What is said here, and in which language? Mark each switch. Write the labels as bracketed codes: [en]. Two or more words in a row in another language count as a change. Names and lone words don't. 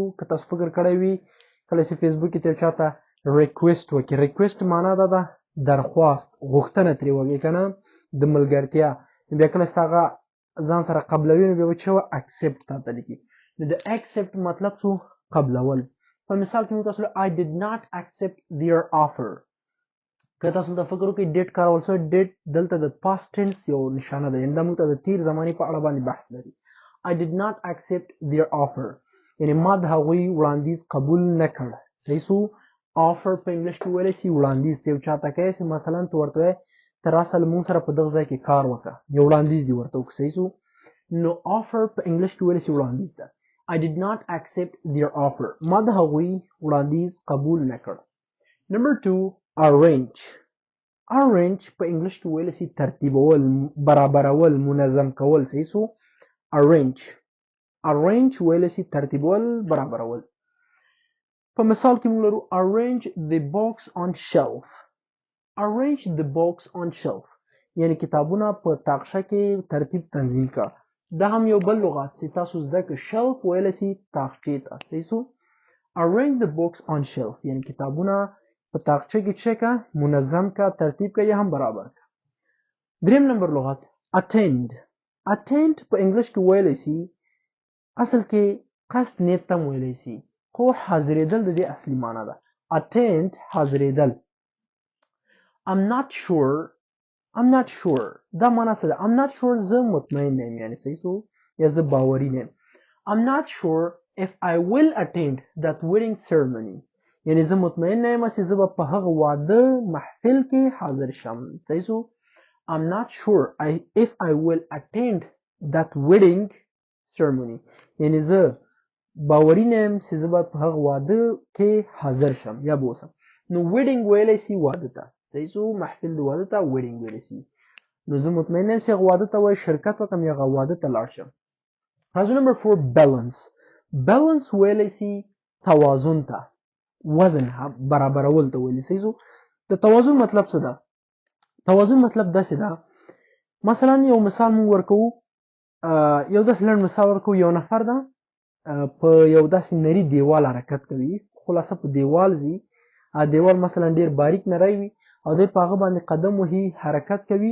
[ps] که تاسو فکر کړی وي کله چې فیسبوک کې تل چاته ریکویسټ وکړي، ریکویسټ معنا دا ده درخواست غوښتنه ترې وکړي که نه د ملګرتیا، بیا کله چې هغه ځان سره قبلوي نو بیا به څه وه accept تاته لیکي. نو د accept مطلب څو قبلول. په مثال کې موږ تاسو له [en] I did not accept their offer. [ps] که تاسو ته فکر وکړئ did کارول شوی، did دلته د [en] past tense [ps] یو نشانه ده، یعنې دا موږ ته د تیر زمانې په اړه باندې بحث لري. [en] I did not accept their offer [ps] یعنې ما د هغوی وړاندیز قبول نه کړ. صحیح سو. offer په انګلیش کې ویلی سي وړاندیز ته یو چاته کوې چې مثلا ته ورته وایې ته راشه له موږ سره په دغه ځای کې کار وکړه، یو وړاندیز دې ورته وکړه. صحیح سو. نو offer په انګلیش کې ویلی سي وړاندیز ده. [en] I did not accept their offer. [ps] ما د هغوی وړاندیز قبول نه کړ. نمبر 2 arrange. arrange په انګلیش کې ویلی سي ترتیبول، برابرول، منظم کول. صحیح سو. arrange. arrange ویلی سي ترتیبول، برابرول. په مثال کې موږ لرو [en] arrange the books on shelf. arrange the books on shelf [ps] یعنی کتابونه په تاقشه کې ترتیب تنظیم کا. دا هم یو بل لغات چې تاسو زده کړئ. shelf ویلی سي تاقچې ته. صحیح سو. [en] arrange the books on shelf [ps] یعنی کتابونه په تاقچه کې څه کا، منظم کا، ترتیب کا یا هم برابر کا. دریم نمبر لغات attend. attend په انګلیش کې ویلی سي اصل کې قصد نیت ته ویلی سي خو حاضرېدل د دې اصلي معنا ده. [en] attend حاضرېدل. I'm not sure. I'm not sure [ps] دا معنا څه ده؟ [en] I'm not sure [ps] زه مطمئن نه یم، یعنی صحیح سو یا زه باوري نه یم. [en] I'm not sure if I will attend that wedding ceremony [ps] یعنی زه مطمئن نه یم چې زه به په هغه واده محفل کې حاضر شم. صحیح سو. [en] I'm not sure if I will attend that wedding ceremony [ps] یعنی زه باوري نه یم چې زه به په هغه واده کې حاضر شم یا به اوسم. نو wedding ویلی سي واده ته. صحیح سو. محفل د واده ته wedding ویلی سي. نو زه مطمئن یم چې هغه واده ته وایي شرکت وکړم یا هغه واده ته لاړ شم. راځو نمبر 4 balance. balance ویلی سي توازن ته، وزن برابرول ته ویلی. صحیح سو. د توازن مطلب څه ده؟ توازن مطلب داسې ده مثلا یو مثال مونږ ورکوو، یو داسې لنډ مثال ورکوو. یو نفر ده په یو داسې نري دیوال حرکت کوي، خلاصه په دیوال ځي، دیوال مثلا ډیر باریک نری وي او دی په هغه باندې قدم وهي، حرکت کوي.